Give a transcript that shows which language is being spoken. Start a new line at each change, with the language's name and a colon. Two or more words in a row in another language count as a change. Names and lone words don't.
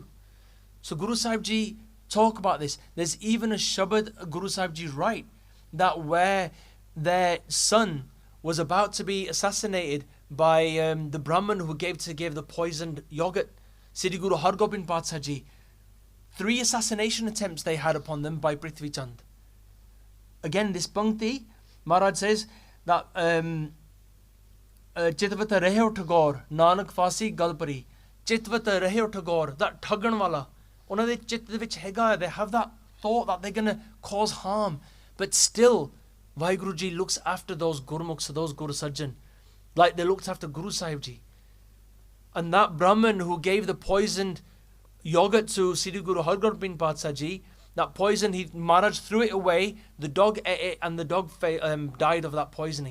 English: So Guru Sahib Ji talk about this. There's even a shabad Guru Sahib Ji write that where their son was about to be assassinated by the Brahmin who gave the poisoned yogurt, Siddhi Guru Hargobind Patsha Ji. 3 assassination attempts they had upon them by Prithvi Chand. Again, this Pangti, Maharaj says that
Punjabi: ਚਿਤਵਤ ਰਹੇ ਠਗਉਰ, ਨਾਨਕ ਫਾਸੀ ਗਲਿ ਪਰੀ, ਚਿਤਵਤ ਰਹੇ ਠਗਉਰ,
English: that
Punjabi: ਠੱਗਾਂ ਵਾਲਾ, ਉਹਨਾਂ ਦੇ ਚਿੱਤ ਦੇ ਵਿੱਚ ਹੈਗਾ,
English: they have that thought that they're going to cause harm, but still Vaheguru Ji looks after those Gurmukhs, those Guru Sajjan, like they looked after Guru Sahib Ji. And that Brahmin who gave the poisoned yogurt to Siddhi Guru Hargobind Patsha Ji, that poison, Maharaj threw it away, the dog ate it and the dog died of that poisoning.